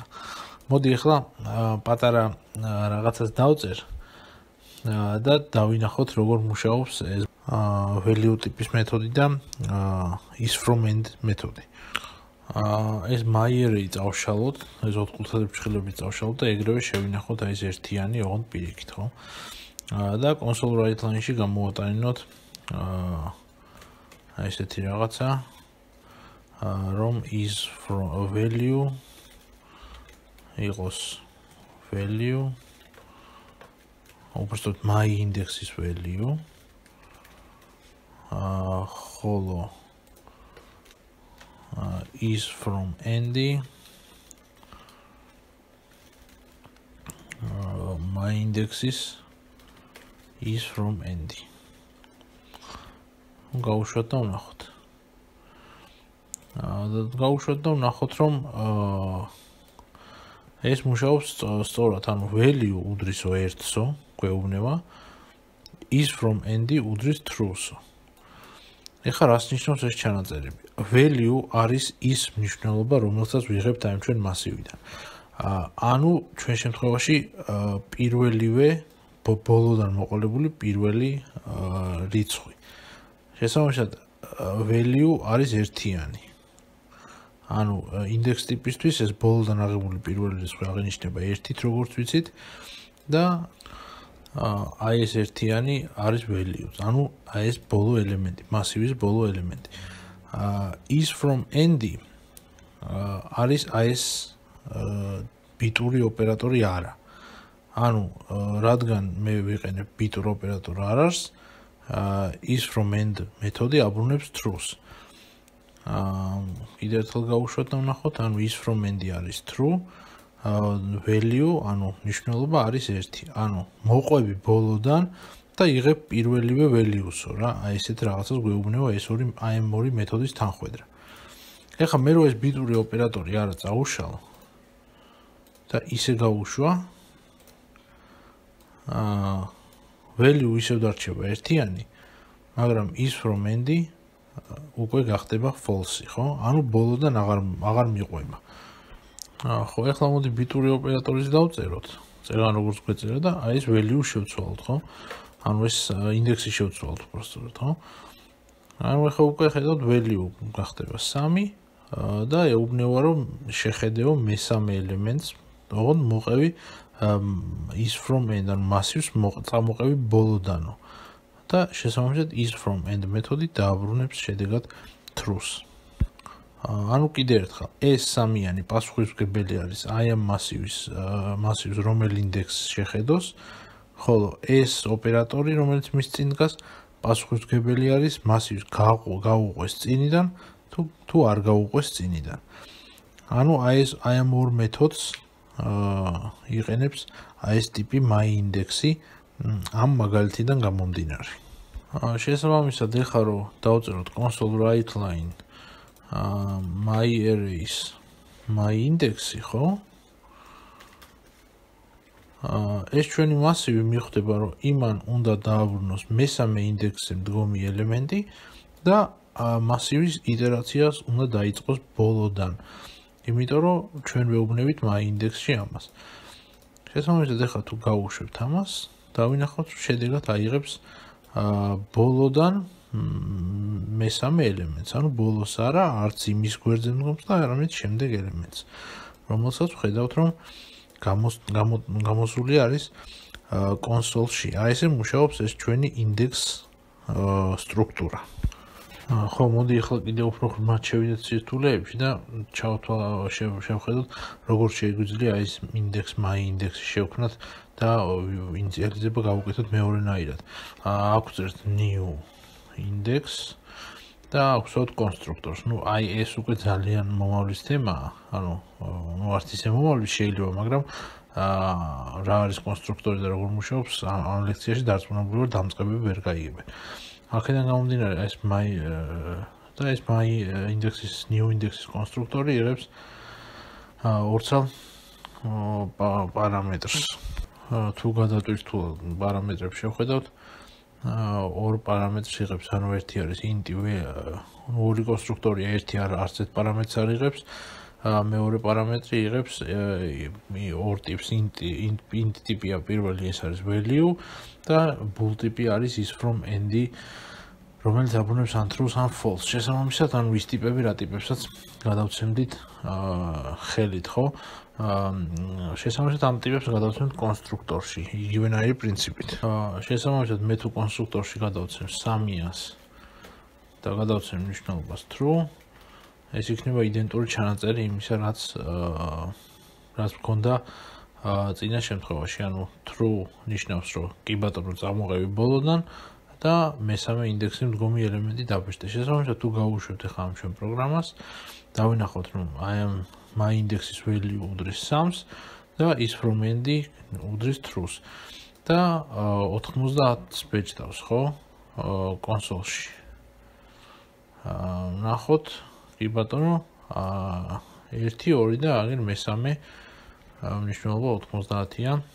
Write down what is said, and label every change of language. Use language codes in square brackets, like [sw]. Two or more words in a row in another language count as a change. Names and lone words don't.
[ka] მოდი ახლა პატარა რაღაცას დავწერ და დავინახოთ როგორ მუშაობს ეს value ტიპის მეთოდი და isFromEnd მეთოდი. ეს [en] my-array [ka] წავშალოთ, ეს 4 კუთხედები წავშალოთ და ეგრევე შევინახოთ აი ეს ერთიანი ოღონდ პირიქით, ხო? და [en] console write line- [ka] ში გამოვატანინოთ აი ესეთი რაღაცა, რომ [en] is from value იყოს value, უბრალოდ my index-ის value, ხოლო is from end, my index-ის is from end. [ka] გავუშვათ და ვნახოთ. გავუშვათ და ვნახოთ, რომ ეს მუშაობს სწორად, ანუ value უდრისო 1-სო, გვეუბნება, [en] is from end უდრის true-სო. [ka] ეხლა რას ნიშნავს ეს ჩანაწერები? Value არის ის მნიშვნელობა, რომელსაც ვიღებთ აი ჩვენ მასივიდან. ანუ ჩვენ შემთხვევაში პირველივე ბოლოდან მოყოლებული პირველი რიცხვი. შესაბამისად, value არის ერთიანი. ანუ index ტიპისთვის ეს ბოლოდან აღებული პირველი რიცხვი აღინიშნება 1-ით, როგორც ვიცით და აი ეს ერთიანი არის value. ანუ აი ეს ბოლო ელემენტი, მასივის ბოლო ელემენტი. [en] Is from end [ka] არის აი ეს ბიტური ოპერატორი არა. ანუ რადგან მე ვიყენებ ბიტურ ოპერატორ არას, [en] is from end [ka] მეთოდი აბრუნებს [en] true-ს. [ka] კიდევ ერთხელ გავუშვათ და ვნახოთ, ანუ [en] is from end [ka] არის true, value, ანუ მნიშვნელობა არის 1. ანუ მოყვები ბოლოდან და იღებ პირველივე value-სო რა. აი ესეთ რაღაცას გვეუბნება ეს ორი აი ამ ორი მეთოდის თანხვედრა. ეხლა მე რო ეს ბიტური ოპერატორი არა წავუშალო და ისე გავუშვა, value ისევ დარჩება ერთიანი, მაგრამ [en] is from end [ka] უკვე გახდება false, ხო? ანუ ბოლოდან აღარ მიყვება. ხო, ეხლა მოდი ბიტური ოპერატორის დავწეროთ. წერან როგორც გვეწერა და აი ეს value შევცვალოთ, ხო? ანუ ეს ინდექსი შევცვალოთ უბრალოდ, ხო? ანუ ეხლა უკვე ხედავთ value გახდება 3 და ეუბნება რომ შეხედეო მესამე ელემენტს, ოღონდ მოყევი [en] is from end, [ka] ანუ მასივს წამოყევი ბოლოდანო. და შესაბამისად [en] is from end [ka] მეთოდი დააბრუნებს შედეგად true-ს. ანუ კიდევ ერთხელ, ეს სამიანი პასუხისმგებელი არის აი ამ მასივის რომელი ინდექსს შეხედოს, ხოლო ეს ოპერატორი, რომელიც მის წინ დგას, პასუხისმგებელი არის მასივის გაუყვეს წინიდან თუ არ გაუყვეს წინიდან. ანუ აი ამ ორ მეთოდს იყენებს აი ეს ტიპი [en] my index- [ka] ი ამ მაგალითიდან გამომდინარე. შესაბამისად, ეხლა რომ დავწეროთ [en] console write line my arrays my index-ი, ხო? [ka] ეს ჩვენი მასივი მიხვდება, რომ იმან უნდა დააბრუნოს მესამე ინდექსზე მდგომი ელემენტი და მასივის iterაციას უნდა დაიწყოს ბოლოდან. იმიტომ რომ ჩვენ ვეუბნებით [en] my index- [ka] ში ამას. შესაბამისად ახლა თუ გავუშვებთ ამას, დავინახავთ რომ შედეგად აიღებს ბოლოდან მესამე ელემენტს, ანუ ბოლოს არა, არც იმის გვერდზე მდგომს და არამედ შემდეგ ელემენტს, რომელსაც ვხედავთ რომ გამოსული არის კონსოლში. აი ესე მუშაობს ეს ჩვენი index სტრუქტურა. ხო, მოდი ახლა კიდევ უფრო ღრმად შევიდეთ სირთულეებში და შევხედოთ როგორ შეგვიძლია ეს [en] index my index- [ka] ი შევქმნათ და ინიციალიზება გავუკეთოთ მეორენაირად. აქვს ერთ [en] new index [ka] და აქვს კონსტრუქტორს. ნუ აი ეს უკვე ძალიან მომავლის თემაა, ანუ არც ისე მომავლის შეიძლება, მაგრამ რა არის კონსტრუქტორი და როგორ მუშაობს, ამ ლექციაში დარწმუნებულად დამწყებები ვერ გაიგებენ. აქედან გამომდინარე, ეს [en] my index- [ka] ის [en] new index- [ka] ის კონსტრუქტორი იღებს ორცალ პარამეტრს. თუ გადატვირთულ პარამეტრებს შევხედავთ, ორ პარამეტრს იღებს, ანუ ერთი არის int ორი კონსტრუქტორია, ერთი არც ერთ პარამეტრს არ იღებს, მეორე პარამეტრი იღებს ორ ტიპს int ტიპია პირველი, ეს არის value და bool ტიპი არის [en] is from end, [ka] რომელიც აბუნებს ან true ან false. შესაბამისად, ანუ ის ტიპები რა ტიპებსაც გადავცემდით ხელით, ხო? შესაბამისად ამ ტიპებს გადავცემთ კონსტრუქტორში, იგივენაირი პრინციპით. შესაბამისად, მე თუ კონსტრუქტორში გადავცემ 300-ას და გადავცემ ნიშნულობას true, ეს იქნება იდენტური ჩანაწერი იმისა, რაც მქონდა წინა შემთხვევაში, ანუ true ნიშნავს, რომ კი ბატონო წამოღები ბოლოდან და მესამე ინდექსში მდგომი ელემენტი დაბეჭდა. შესაბამისად, თუ გავუშვებთ ახლა ამ ჩვენ პროგრამას, დავინახოთ, რომ [en] I am my index- [ka] ის value უდრის 3-ს და [en] is from end [ka] უდრის true-ს. და 90-ს ბეჭდავს, ხო? კონსოლში. ნახოთ, კი ბატონო, 1 2 და აგერ მესამე მნიშვნელობა 90-ია.